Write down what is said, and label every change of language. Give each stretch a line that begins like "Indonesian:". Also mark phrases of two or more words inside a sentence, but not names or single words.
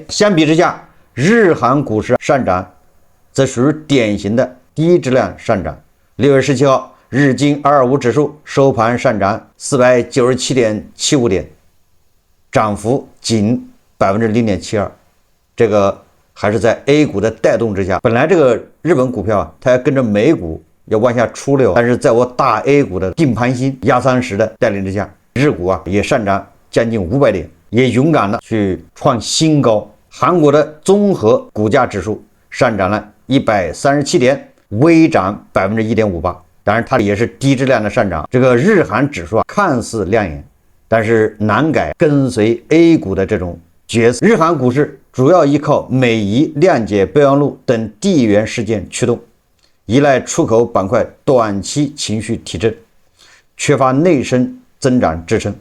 Chinese: 相比之下，日韓股市上漲則屬於典型的低質量上漲。6月17號，日經225指數收盤上漲 497.75 點，漲幅僅 0.72%， 這個還是在 A 股的帶動之下，本来这個日本股票它要跟着美股要往下出溜，但是在我大 A 股的定盘星壓30的帶領之下，日股也上漲將近500點，也勇敢的去創新高。韓國的綜合股價指數上漲了137點，微漲1.58%。當然，它也是低質量的上漲。這個日韓指數看似亮眼，但是難改跟隨 A 股的這種角色。日韓股市主要依靠美伊諒解備忘錄等地緣事件驅動，依賴出口板塊短期情緒提振，缺乏內生增長支撐。